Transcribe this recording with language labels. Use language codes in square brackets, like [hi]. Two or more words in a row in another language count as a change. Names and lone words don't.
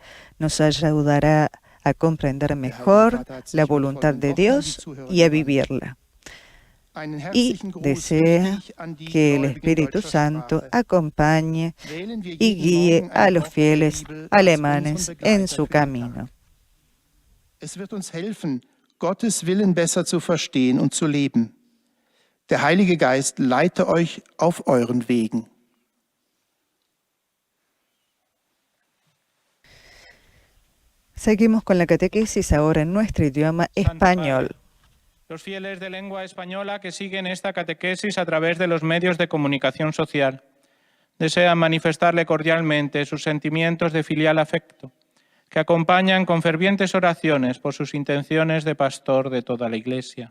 [es] Nos ayudará a comprender mejor la voluntad de Dios y a vivirla. Y desea que el Espíritu Santo acompañe y guíe a los fieles alemanes en su camino. [de] Es wird uns helfen, Gottes Willen besser zu verstehen und zu leben. Der Heilige Geist leite euch auf euren Wegen. [es] Seguimos con la catequesis ahora en nuestro idioma español. Los fieles de lengua española que siguen esta catequesis a través de los medios de comunicación social desean manifestarle cordialmente sus sentimientos de filial afecto, que acompañan con fervientes oraciones por sus intenciones de pastor de toda la Iglesia.